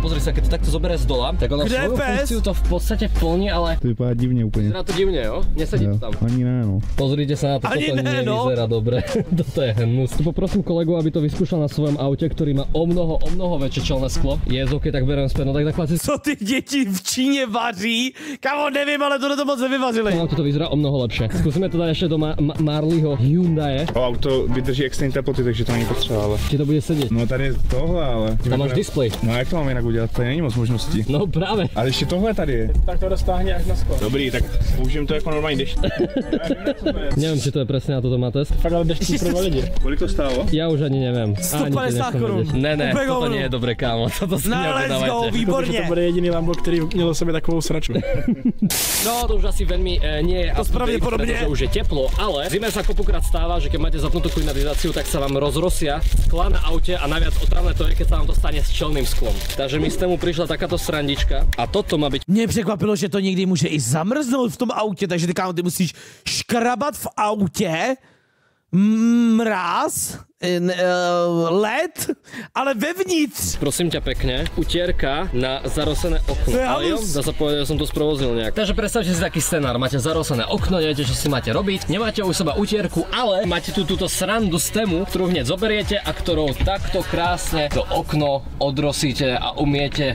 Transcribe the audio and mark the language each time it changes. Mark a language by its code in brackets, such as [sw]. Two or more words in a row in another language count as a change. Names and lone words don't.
[sk] Pozri sa, keď to takto zoberie z dola, tak ono svoju funkciu to v podstate plní, ale [cs] to vypadá divne úplne. [sk] Vyzerá to divne, jo? Nesedí to tam. Ani ne, no. Pozrite sa na to, toto nevyzerá dobre. Toto je hnus. Poprosím kolegu, aby to vyskúšal na svojom aute, ktorý má o mnoho väčšie čelné sklo. OK, tak beriem späť. No tak klasicky. [cs] Co ty děti v Číně vaří? Kamo, nevím, ale tohle to moc nevyvařili. No, [sk] to vyzerá o mnoho lepšie. Skúsime to dať ešte do Marleyho Hyundai. [cs] Auto vydrží extrémní teploty, takže to není potřeba, ale. [sk] Či to bude sedieť? [cs] No tady je tohle, ale. Tam máš displej. No jak to mám jinak udělat? Tady není moc možností. No právě. Ale ještě tohle tady je. Tak to roztáhne až na sklo. Dobrý, tak použijem to jako normální dešť. [sk] Neviem, či to je presne na toto má test. [cs] Fakt ale deštník pro lidi. Kolik to stálo? [sk] Ja už ani neviem. [cs] 150 korun. [sk] Ne, toto nie je dobré, kámo. Toto si neobjednávajte. [en] Let's go, [cs] výborně. To bude jediný Lambo, který měl v sobě takovou sraču. No, [sk] to už asi veľmi nie je. To pravdepodobne. Pretože už je teplo, ale zime sa kopukrát stáva, že keď máte zapnutú klimatizáciu, tak sa vám rozrosia skla na aute a najviac otravné to je, keď sa vám to stane s čelným sklom. Takže mi z tému prišla takáto srandička a toto má byť. [cs] Mě překvapilo, že to někdy může i zamrznout v tom autě, takže ty kámo, ty musíš škrabat v autě, mráz, led, ale vevnitř. [sk] Prosím ťa pekne, utierka na zarosené okno. Ale jo, dá sa povedať, že som to sprovoznil nejak. Takže predstavte si taký scenár, máte zarosené okno, neviete, čo si máte robiť, nemáte u seba utierku, ale máte tu túto srandu z tému, ktorú hneď zoberiete a ktorou takto krásne to okno odrosíte a umiete.